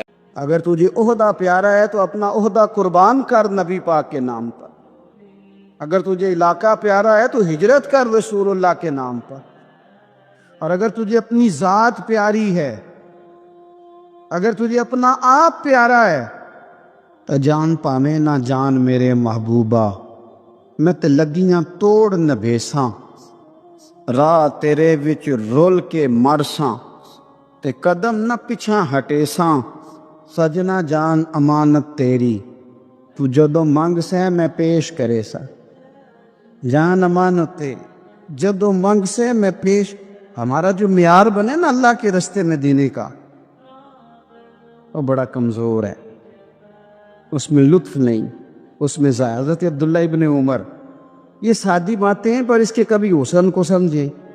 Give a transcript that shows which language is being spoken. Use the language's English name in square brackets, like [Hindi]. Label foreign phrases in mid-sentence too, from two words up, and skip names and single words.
[Urdu] اگر تجھے عہدہ پیارا ہے تو اپنا عہدہ قربان کر نبی پاک کے نام پر، اگر تجھے علاقہ پیارا ہے تو ہجرت کر رسول اللہ کے نام پر، اور اگر تجھے اپنی ذات پیاری ہے، اگر تجھے اپنا آپ پیارا ہے تو [Saraiki] جان پاویں نہ جان میرے محبوبہ، میں تے لگیاں توڑ نبیساں، راہ تیرے وچ رول کے مرساں، تے قدم نہ پچھاں ہٹیساں، سجنا جان امانت تیری، تو جدو منگ سے میں پیش کرے سا، جان امانت تیری جدو منگ سے میں پیش۔ [Urdu] ہمارا جو معیار بنے نا اللہ کے رستے میں دینے کا، وہ بڑا کمزور ہے، اس میں لطف نہیں، اس میں حضرت عبداللہ ابن عمر، یہ سادی باتیں ہیں پر اس کے کبھی حسن کو سمجھیں۔